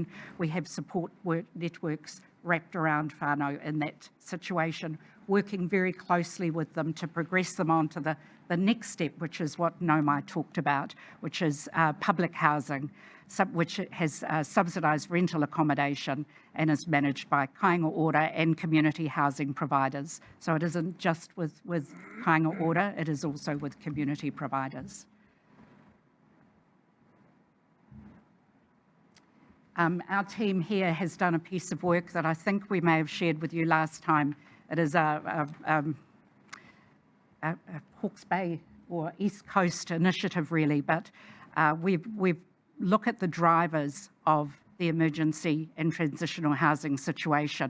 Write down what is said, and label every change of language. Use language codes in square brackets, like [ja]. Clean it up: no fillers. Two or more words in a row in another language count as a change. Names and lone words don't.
[en] We have support networks wrapped around whānau in that situation, working very closely with them to progress them on to the next step, which is what Naumai talked about, which is public housing, which has subsidised rental accommodation and is managed by kāinga ora and community housing providers. So it isn't just with kāinga ora, it is also with community providers. Our team here has done a piece of work that I think we may have shared with you last time. It is a Hawke's Bay or East Coast initiative really, but we've looked at the drivers of the emergency and transitional housing situation.